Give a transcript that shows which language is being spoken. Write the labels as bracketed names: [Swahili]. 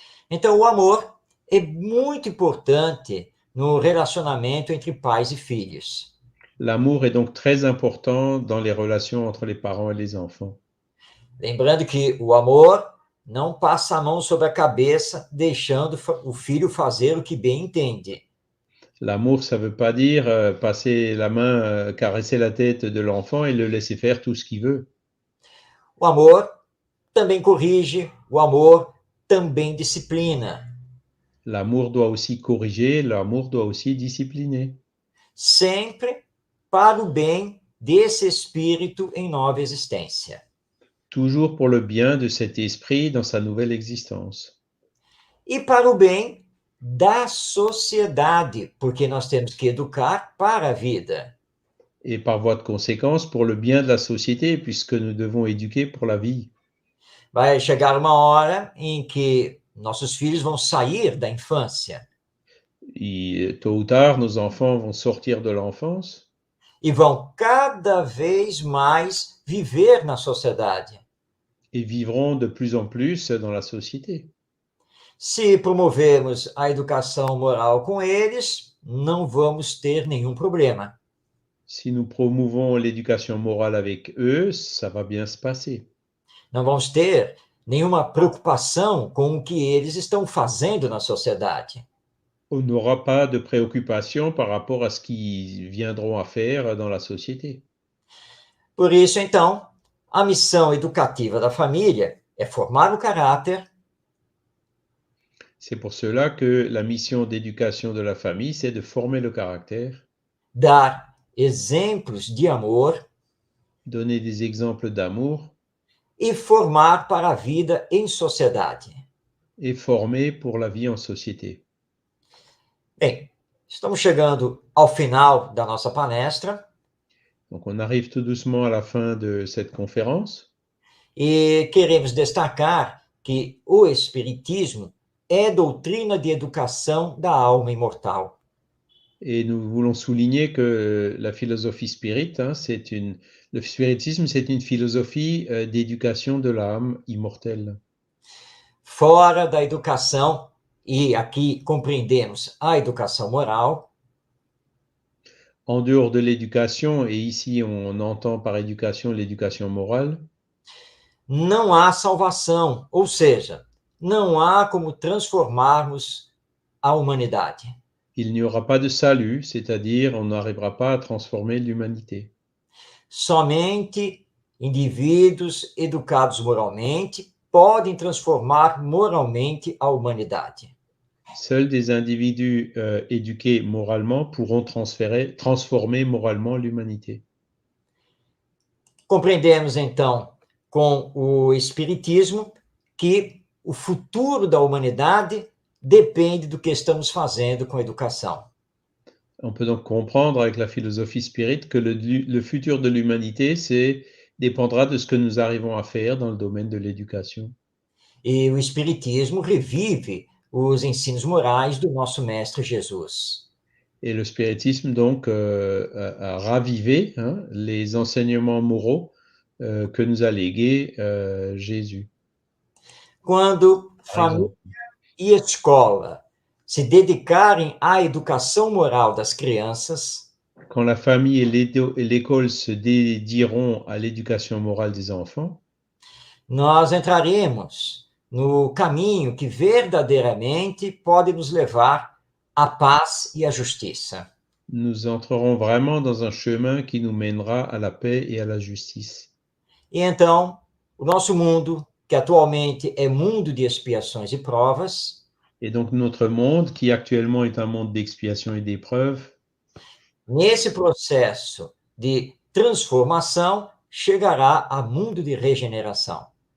[Portuguese] Então, o amor é muito importante no relacionamento entre pais e filhos. [French] L'amour est donc très important dans les relations entre les parents et les enfants. [Portuguese] Lembrando que o amor não passa a mão sobre a cabeça, deixando o filho fazer o que bem entende. [French] L'amour, ça veut pas dire passer la main, caresser la tête de l'enfant et le laisser faire tout ce qu'il veut. [Portuguese] O amor também corrige, o amor também disciplina. [French] L'amour doit aussi corriger, l'amour doit aussi discipliner. [Portuguese] Sempre para o bem desse espírito em nova existência. [French] Toujours pour le bien de cet esprit dans sa nouvelle existence. [Portuguese] E para o bem da sociedade, porque nós temos que educar para a vida. [French] Et par voie de conséquence, pour le bien de la société, puisque nous devons éduquer pour la vie. [Portuguese] Vai chegar uma hora em que nossos filhos vão sair da infância. [French] Et tôt ou tard, nos enfants vont sortir de l'enfance. [Portuguese] e vão cada vez mais viver na sociedade. [French] et vivront de plus en plus dans la société. [Portuguese] Se promovermos a educação moral com eles, não vamos ter nenhum problema. [French] Si nous promouvons l'éducation morale avec eux, ça va bien se passer. [Portuguese] Não vamos ter nenhuma preocupação com o que eles estão fazendo na sociedade. [French] On n'aura pas de préoccupation par rapport à ce qu'ils viendront à faire dans la société. [Portuguese] Por isso, então, a missão educativa da família é formar o caráter, [French] C'est pour cela que la mission d'éducation de la famille, c'est de former le caractère, [Portuguese] dar exemplos de amor [French] donner des exemples d'amour [Portuguese] e formar para a vida em sociedade. [French] et former pour la vie en société. [Portuguese] Bem, estamos chegando ao final da nossa palestra [French] Donc on arrive tout doucement à la fin de cette conférence [Portuguese] e queremos destacar que o Espiritismo é doutrina de educação da alma imortal. [French] et nous voulons souligner que la philosophie spirit, le spiritisme, c'est une philosophie d'éducation de l'âme immortelle. [Portuguese] Fora da educação, e aqui compreendemos a educação moral, [French] En dehors de l'éducation, et ici on entend par éducation l'éducation morale, [Portuguese] não há salvação, ou seja, não há como transformarmos a humanidade. [French] il n'y aura pas de salut, c'est-à-dire on n'arrivera pas à transformer l'humanité. [Portuguese] Somente indivíduos educados moralmente podem transformar moralmente a humanidade. [French] Seuls des individus éduqués moralement pourront transformer moralement l'humanité. [Portuguese] Compreendemos, então, com o Espiritismo, que o futuro da humanidade depende do que estamos fazendo com a educação. [French] On peut donc comprendre avec la philosophie spirit que le futur de l'humanité dépendra de ce que nous arrivons à faire dans le domaine de l'éducation. [Portuguese] E o Espiritismo revive os ensinos morais do nosso Mestre Jesus. [French] Et le spiritisme, donc, a ravivé les enseignements moraux que nous a légués Jésus. [Portuguese] Quando família e escola se dedicarem à educação moral das crianças, [French] Quand la famille et l'école se dédieront à l'éducation morale des enfants, [Portuguese] nós entraremos no caminho que verdadeiramente pode nos levar à paz e à justiça. [French] nous entrerons vraiment dans un chemin qui nous mènera à la paix et à la justice. [Portuguese] E então, o nosso mundo, que atualmente é mundo de expiações e provas, [French] Et donc notre monde, qui actuellement est un monde d'expiation et d'épreuve, [Portuguese] nesse processo de transformação, chegará a mundo de regeneração.